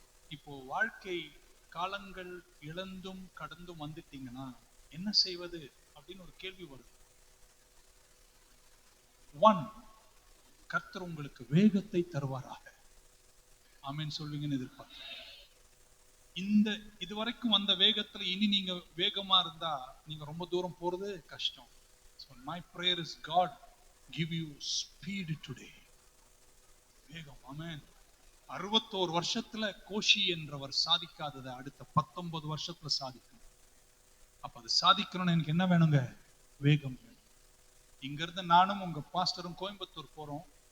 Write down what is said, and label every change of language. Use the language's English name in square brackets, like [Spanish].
[Tamil] இப்போ வாழ்க்கை காலங்கள் இழந்தும் கடந்தும் வந்துட்டீங்கன்னா என்ன செய்வது அப்படின்னு ஒரு கேள்வி வருது. 1, கர்த்தர் உங்களுக்கு வேகத்தை தருவாராக. ஆமென் சொல்வீங்கன்னு எதிர்பார்க்கிறேன். இந்த இதுவரைக்கும் வந்த வேகத்துல இனி நீங்க வேகமா இருந்தா நீங்க ரொம்ப தூரம் போறது கஷ்டம். [English] So my prayer is God give you speed today. [Tamil] வேகம். ஆமென். 61 வருஷத்துல கோஷி என்றவர் சாதிக்காததை அடுத்த 19 வருஷத்துல சாதிக்கணும். அப்ப அது சாதிக்கணும்னு எனக்கு என்ன வேணுங்க? வேகம் வேணும். இங்க இருந்து நானும் உங்க பாஸ்டரும் கோயம்புத்தூர் போறோம்.